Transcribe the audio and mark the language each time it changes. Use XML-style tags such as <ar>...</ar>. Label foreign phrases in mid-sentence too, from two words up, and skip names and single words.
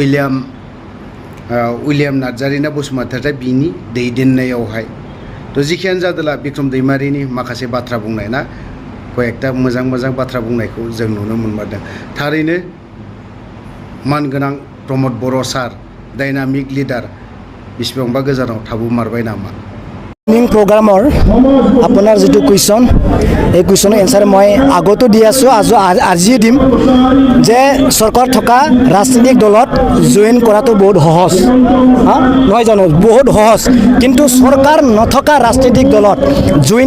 <brx>उइलियाम नार्जारीना बसुमतारी बिनि दैदेननायावहाय तो जिखियानो जादोला बिक्रम दैमारीनि माखासे बाथ्रा बुंनाय ना कयेकटा मोजां मोजां बाथ्रा बुंनायखौ जों नुनो मोनमारदों थारैनो मानगोनां प्रमद बर' सार</brx> <en>dynamic leader</en> <brx>बेसेबांबा गोजानाव थाबोमारबाय नामा</brx> <as>প্ৰগ্ৰামৰ আপোনাৰ যেটো কুৱেশ্যন এই কুৱেশ্যনৰ এনসাৰ মই আগতো দি আছো আজি দিম যে চৰকাৰ থকা ৰাজনৈতিক দলত জয়েন কৰাটো বহুত সহজ নহয় জানো বহুত সহজ কিন্তু চৰকাৰ নথকা ৰাজনৈতিক দলত জয়েন</as>